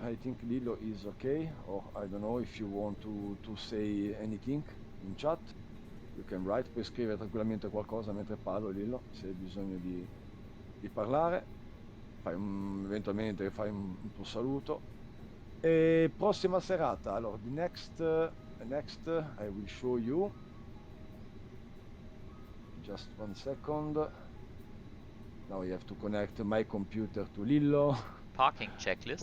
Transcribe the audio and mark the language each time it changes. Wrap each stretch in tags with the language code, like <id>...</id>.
<en>I think LIRQ is okay, or I don't know if you want to say anything in chat.</en> <it>You can write, puoi scrivere tranquillamente qualcosa mentre parlo, LIRQ, se hai bisogno di parlare. Eventualmente fai un tuo saluto.</it> <en>E prossima serata, allora, the next I will show you. Just 1 second. Now I have to connect my computer to LIRQ. Parking checklist.</en>